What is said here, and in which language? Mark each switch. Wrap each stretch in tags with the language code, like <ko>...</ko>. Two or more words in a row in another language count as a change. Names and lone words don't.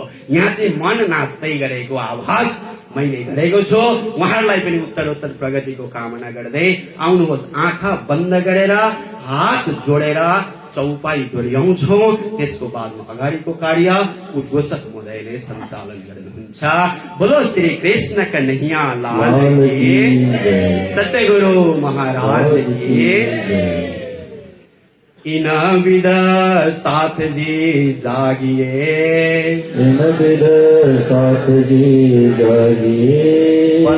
<ne>यहाँ चाहिँ मन नाच्दै गरेको आभास मैले गरेको छु। उहाँहरूलाई पनि उत्तरोत्तर प्रगतिको कामना गर्दै आउनुहोस्, आँखा बन्द गरेर हात जोडेर चौपाई डोर्याउँछौं। त्यसको बादमा अगाडिको कार्य उद्घोषक महोदयले सञ्चालन गर्नुहुन्छ।</ne> <hi>बोलो श्री कृष्ण कन्हैया लाल की, सत्यगुरु महाराज की। इन विद साथ जी जागिए, इन विद साथ जी जागिए।</hi>